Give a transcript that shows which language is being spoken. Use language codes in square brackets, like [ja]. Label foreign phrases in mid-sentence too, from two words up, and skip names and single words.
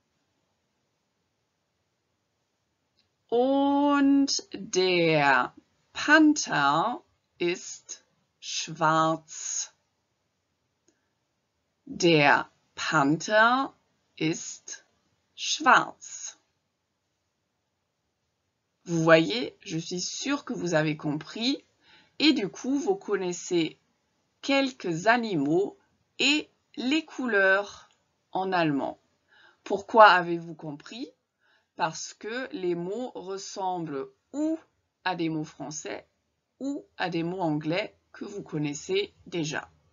[de] Und der Panther ist schwarz. Der Panther ist schwarz. [fr] Vous voyez, je suis sûre que vous avez compris et du coup, vous connaissez quelques animaux et les couleurs en allemand. Pourquoi avez-vous compris? Parce que les mots ressemblent ou à des mots français ou à des mots anglais que vous connaissez déjà.